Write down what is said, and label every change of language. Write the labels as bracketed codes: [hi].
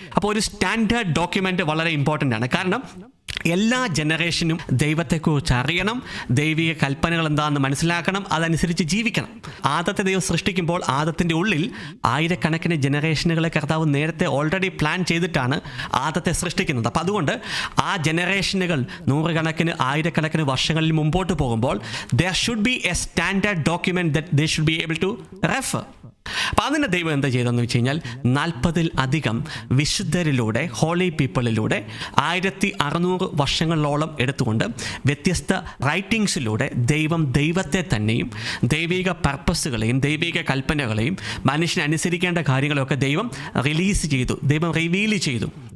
[ml] അപ്പോൾ ഒരു standard document വളരെ ഇമ്പോർട്ടൻ്റ് ആണ്. കാരണം എല്ലാ ജനറേഷനും ദൈവത്തെക്കുറിച്ച് അറിയണം, ദൈവിക കൽപ്പനകൾ എന്താണെന്ന് മനസ്സിലാക്കണം, അതനുസരിച്ച് ജീവിക്കണം. ആദത്തെ ദൈവം സൃഷ്ടിക്കുമ്പോൾ ആദത്തിൻ്റെ ഉള്ളിൽ ആയിരക്കണക്കിന് ജനറേഷനുകളെ കർത്താവ് നേരത്തെ ഓൾറെഡി പ്ലാൻ ചെയ്തിട്ടാണ് ആദത്തെ സൃഷ്ടിക്കുന്നത്. അപ്പോൾ അതുകൊണ്ട് ആ ജനറേഷനുകൾ നൂറുകണക്കിന് ആയിരക്കണക്കിന് വർഷങ്ങളിൽ മുമ്പോട്ട് പോകുമ്പോൾ [en] there should be a standard document that they should be able to refer. [ml] അപ്പോൾ അതിൻ്റെ ദൈവം എന്താ ചെയ്തതെന്ന് വെച്ച് കഴിഞ്ഞാൽ 40-ൽ-അധികം വിശുദ്ധരിലൂടെ, ഹോളി പീപ്പിളിലൂടെ 1600 വർഷങ്ങളോളം എടുത്തുകൊണ്ട് വ്യത്യസ്ത റൈറ്റിങ്സിലൂടെ ദൈവം ദൈവത്തെ തന്നെയും ദൈവിക പർപ്പസുകളെയും ദൈവിക കൽപ്പനകളെയും മനുഷ്യനെ അനുസരിക്കേണ്ട കാര്യങ്ങളൊക്കെ ദൈവം റിലീസ് ചെയ്തു, ദൈവം റിവീൽ ചെയ്തു.